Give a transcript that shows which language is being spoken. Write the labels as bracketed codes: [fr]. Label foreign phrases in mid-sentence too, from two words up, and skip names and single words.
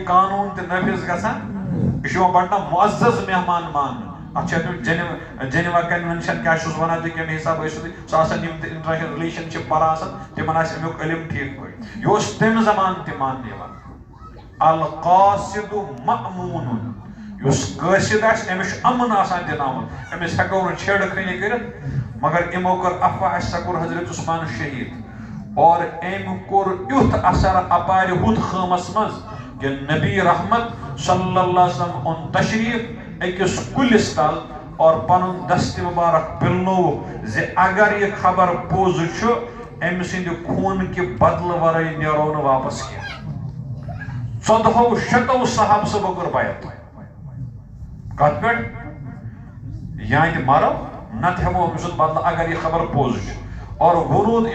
[ks] قانوٗن تہِ نٲفِظ گژھان یہِ چھُ یِوان بڑنا معزز مہمان ماننہٕ اتھ چھِ جنیوا کنوینشن کیٛاہ چھُس ونان تُہۍ کمہِ حساب ٲسِو تُہۍ سُہ آسان یِم تہِ [en] international relation [ks] چھِ پران آسان تِمن آسہِ امیُک علم ٹھیٖک پٲٹھۍ یہِ اوس تمہِ زمانہٕ تہِ ماننہٕ یِوان [ar] القاصد مأموٗن [ks] یُس قٲصد آسہِ أمِس چھُ امن آسان دِناوُن أمِس ہٮ۪کو نہٕ چھیڑٕ خٲنی کٔرِتھ مگر یِمو کٔر افواہ اَسہِ سا کوٚر حضرت عثمان شہیٖد اور أمۍ کوٚر یُتھ اثر اپارِ ہُتھ خٲمس منٛز کہ نبی رحمت [ar] صلی اللہ علیہ [ks] وسلم اوٚن تشریٖف أکِس کُلِس تل اور پنُن دستہِ مُبارک پِلنووُکھ زِ اگر یہِ خبر پوٚز چھُ أمۍ سٕنٛدِ خوٗنکہِ بدلہٕ ورٲے نیرو نہٕ واپس کینٛہہ 1400 صحابہٕ صٲبو کوٚر بیعت کتھ پٮ۪ٹھ یا تہِ مرو نتہٕ ہٮ۪مو أمۍ سُنٛد بدلہٕ اگر یہِ خبر پوٚز چھُ اور ووٚنوُن